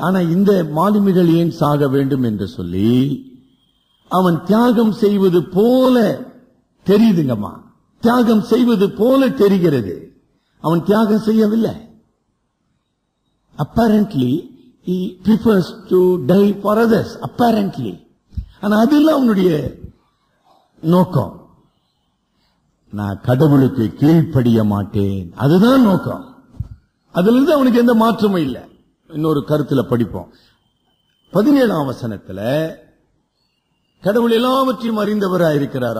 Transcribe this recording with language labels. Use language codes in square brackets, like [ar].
[ta] ஆனா இந்த மாலுமிகள் ஏன் சாக வேண்டும் என்று சொல்லி அவன் தியாகம் செய்வது போல தெரியுதுங்கம்மா, தியாகம் செய்வது போல தெரிகிறது. அவன் தியாகம் செய்யவில்லை. [en] apparently he prefers to die for others, apparently. [ta] ஆனா அதெல்லாம் அவனுடைய நோக்கம். நான் கடவுளுக்கு கீழ்ப்படிய மாட்டேன், அதுதான் நோக்கம். அதுல இருந்து அவனுக்கு எந்த மாற்றமும் இல்லை. இன்னொரு கருத்துல படிப்போம். 17ஆம் வசனத்துல கடவுள் எல்லாவற்றையும் அறிந்தவராயிருக்கிறார்.